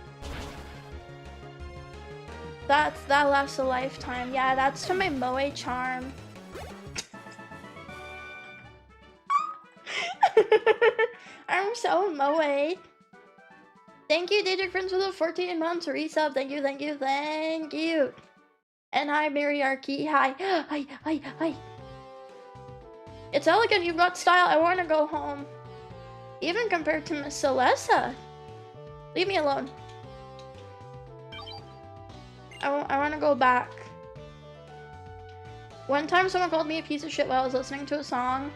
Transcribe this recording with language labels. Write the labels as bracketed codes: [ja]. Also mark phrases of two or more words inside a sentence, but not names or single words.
[en] That lasts a lifetime. Yeah, that's to my Moe charm. I'm so Moe. Thank you, Dietary Friends, for the 14 months resub. Thank you, thank you, thank you. And hi, Mariarchy. Hi. Hi. It's elegant, you've got style. I want to go home. Even compared to Miss Celessa. Leave me alone. I want to go back. One time someone called me a piece of shit while I was listening to a song.